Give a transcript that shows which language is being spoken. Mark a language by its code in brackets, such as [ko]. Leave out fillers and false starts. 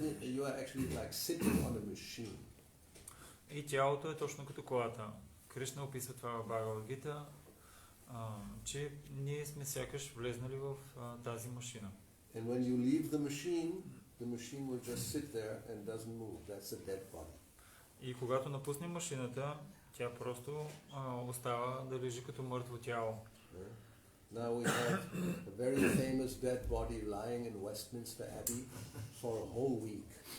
[en] You are actually like sitting on a machine. [bg] И тялото е точно като колата. Кришна описва това в Бхагавад Гита, че ние сме сякаш влезнали в тази машина. [en] And when you leave the machine will just sit there and doesn't move. That's a dead body. [bg] И когато напуснем машината, тя просто остава да лежи като мъртво тяло. [en] Now we have a very famous dead body lying in Westminster Abbey for a whole week.